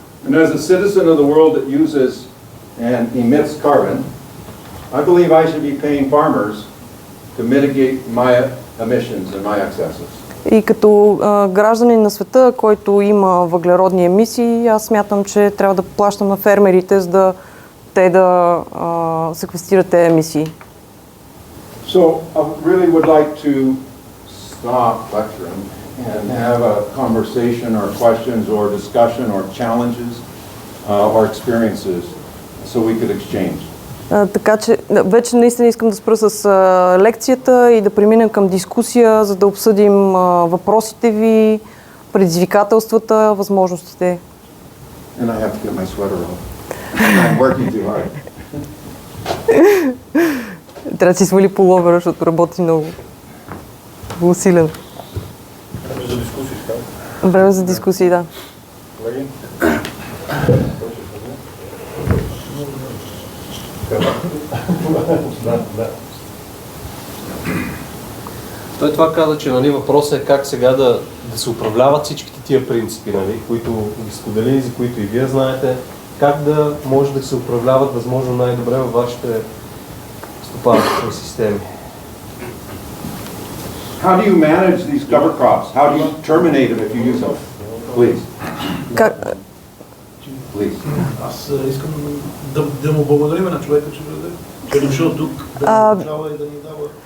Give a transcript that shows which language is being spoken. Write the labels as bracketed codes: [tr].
[en] And as a citizen of the world that uses and emits carbon, I believe I should be paying farmers to mitigate my emissions and my excesses. [bg] И като гражданин на света, който има въглеродни емисии, аз смятам, че трябва да плащам на фермерите, за да те да секвестират тези емисии. [en] So I really would like to stop lecturing and have a conversation or questions or discussion or challenges or experiences so we could exchange. [bg] Така че вече наистина искам да спра с лекцията и да преминем към дискусия, за да обсъдим въпросите ви, предизвикателствата, възможностите. [en] And I have to get my sweater on. I'm working too hard. [bg] Трябва да си свали пуловера, защото работи много усилено. Време за дискусии, така? Време за дискусии, да. Колеги? Той това каза, че нали, въпросът е как сега да се управляват всичките тия принципи, нали, които ги споделили, за които и вие знаете, как да може да се управляват възможно най-добре във вашите стопанствени системи. [en] How do you manage these cover crops? How do you terminate them if you use them? Please. Please. [bg] Аз искам да му благодарим на човека, че е дошъл тук, да ни научава и да ни дава.